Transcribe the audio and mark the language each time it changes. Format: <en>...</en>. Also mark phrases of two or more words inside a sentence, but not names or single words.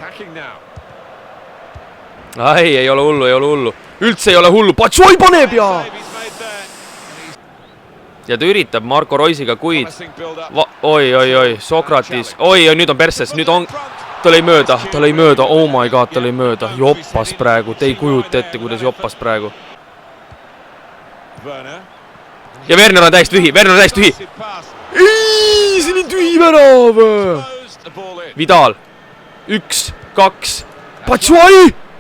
<et>Ei ole hullu. Üldse ei ole hullu. Batshuayi paneb ja... Ja ta üritab Marco Reusiga, kuid... Oi, Sokratis. Oi, nüüd on perses. Nüüd on... Ta lõi mööda.</et> <en>Oh my god,</en> <et>ta lõi mööda. Joppas praegu. Te ei kujuta ette, kuidas joppas praegu. Ja Werner on täiesti tühi. Ei, see oli tühi värav. Vidal. 1, 2. Batshuayi!</et>